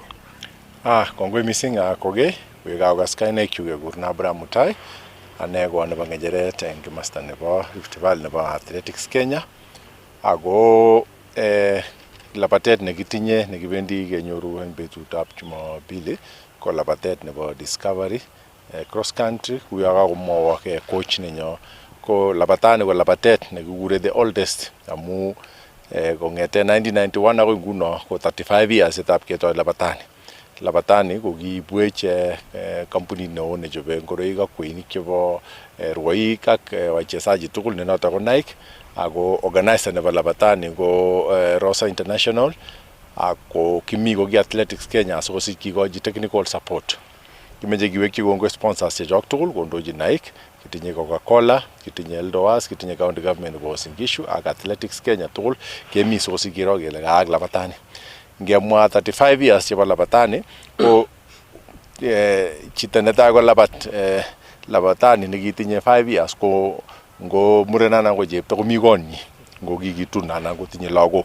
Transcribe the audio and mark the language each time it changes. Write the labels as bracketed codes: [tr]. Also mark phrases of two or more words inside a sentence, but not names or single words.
[kln] Kongoi mising koge wekakas kainaikchu kekurna Abraham Mutai ane ko nebo ng'echeret eng komasta nebo Rift Valley nebo Athletics Kenya ako labatet nekitinye nekibendi kenyoru eng betutab Jumapili ko labatet nebo Discovery Cross Country kuyo kakomwowo coach nenyo ko labatani ko labatet nekikure [en] the oldest [kln] amu kong'ete 1991 akoi nguno ko 35 years etab ketoi labatani. Labatani ko kiibwech kampunit neo nechobe ngoroik ak kweinik chebo rwoik ak wachezaji tugul ne noto ko Nike ako organizer nebo labatani ko Rosa International ako kimi ko ki Athletics Kenya asikosich kikochi [en] technical support. [kln] Kimeche kiwekyi kongoi sponsors chechok tugul kondochi Nike, kitinye Coca-Cola, kitinye Eldowas, kitinye [en] county government [kln] nebo Uasin Gishu ak Athletics Kenya tugul kemi sikosich kiro kele kaak labatani. Ngemwa 35 years chebo labatani ko chito netai ko labatani nekitinye 5 years ko ngo muren anan ko chepto komi konyi ngo kikitun anan kotinye lagok.